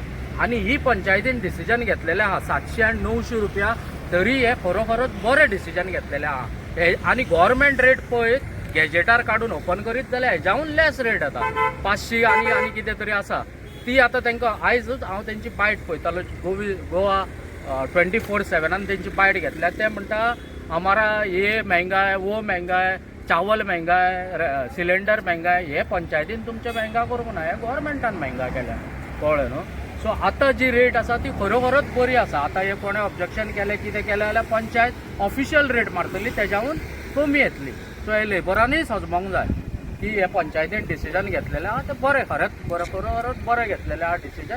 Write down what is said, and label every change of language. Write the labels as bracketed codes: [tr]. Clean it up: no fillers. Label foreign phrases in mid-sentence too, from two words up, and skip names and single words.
[kok] आनी ही पंचायतीन डिसिजन घेतलेलें आहा 700 आनी 900 रुपया तरी हे खरोखरच बरें डिसिजन घेतलेलें आहा. आनी [en] government rate [kok] पळय गॅजेटार काडून ओपन करीत जाल्यार हेज्याहून [en] less rate [kok] येता 500 आनी कितें तरी आसा ती आतां तांकां आयजूच हांव तेंची बायट पळयतालो गोवा 24/7 तेंची बायट घेतल्या. ते म्हणटा [hi] हमारा ये महंगा है वो महंगा है चावल महंगा है सिलेंडर महंगा है. [kok] हे पंचायतीन तुमचे महंगा करूंक ना हे गव्हर्मेंटान महंगा केल्या कळ्ळें न्हू. सो आतां जी रेट आसा ती खरोखरच बरी आसा. आतां हे कोणें ऑब्जेक्शन केलें कितें केलें जाल्यार पंचायत [en] official rate [kok] मारतली तेज्याहून कमी येतली. सो हे लेबरांनीय समजूंक जाय की हे पंचायतीन डिसिजन घेतलेलें आहा तें बरें खरोखरच बरें घेतलेलें आहा डिसिजन.